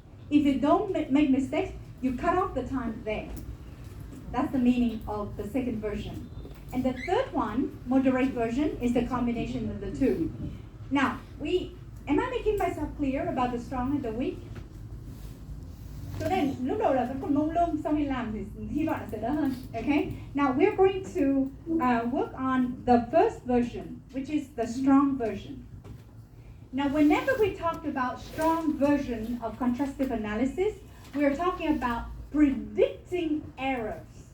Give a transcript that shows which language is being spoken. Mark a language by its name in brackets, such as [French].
[English] If they don't make mistakes, you cut off the time there. That's the meaning of the second version. And the third one, moderate version, is the combination of the 2. Now, am I making myself clear about the strong and the weak? [Vietnamese] Cho nên lúc đầu là vẫn còn mông lung, sau khi làm thì hy vọng là sẽ đỡ hơn. [English] Okay? Now we're going to work on the first version, which is the strong version. Now, whenever we talk about strong version of contrastive analysis, we are talking about predicting errors.